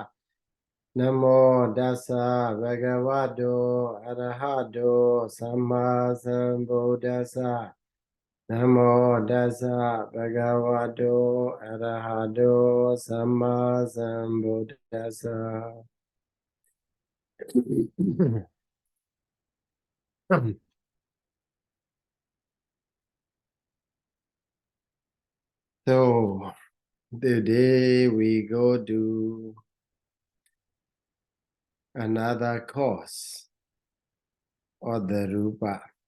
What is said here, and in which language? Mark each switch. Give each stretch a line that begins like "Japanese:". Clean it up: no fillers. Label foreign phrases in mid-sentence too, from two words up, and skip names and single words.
Pali: Namo Dasa Bhagavato Arahato Samma Sambuddhassa. Namo Dasa Bhagavato Arahato Samma Sambuddhassa.
English: So today we go to another course of the Rupa.